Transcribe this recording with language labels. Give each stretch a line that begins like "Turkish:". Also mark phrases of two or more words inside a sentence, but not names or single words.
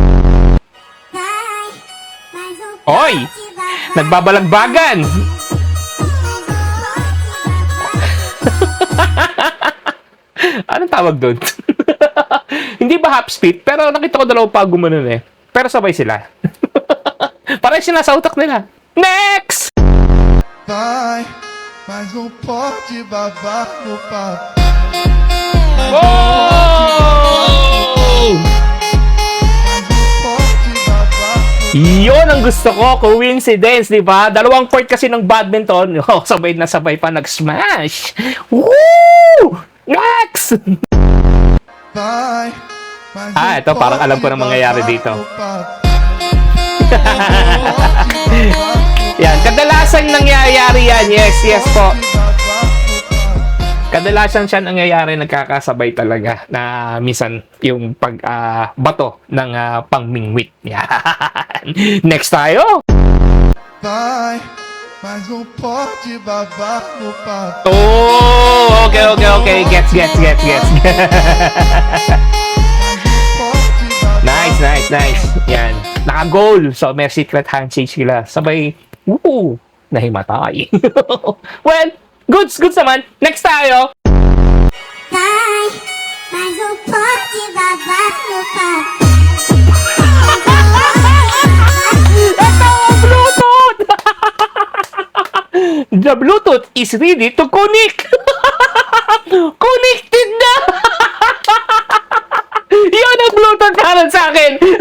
Filipino: Oy! Nagbabalagbagan! Anong tawag doon? Hindi ba half speed? Pero nakita ko dalawang pag gumanon eh. Pero sabay sila. Parang sinasa utak nila. Next!
Portuguese: Vai, mas não pode babar no papo. Oh!
Filipino: Yun ang gusto ko, coincidence, di ba? Dalawang court kasi ng badminton. Oh, sabay na sabay pa nag-smash. Woo! Next! Ito parang alam ko na mangyayari dito. Yan, kadalasan nangyayari yan.
English: Yes, yes
Filipino: po. Kadalasan siya nangyayari, nagkakasabay talaga na minsan yung bato ng pangmingwit. Yan. Next tayo.
Portuguese: Mas não pode babar no papo.
English: Oh, okay. Gets. Nice.
Filipino: Yan. Naka-goal. So, may secret handshake sila. Sabay, nahimatay. Well, goods naman. Next tayo. Ito ang Bluetooth!
English: The Bluetooth is ready to connect.
Filipino: Connected na! Yun ang Bluetooth para sa akin.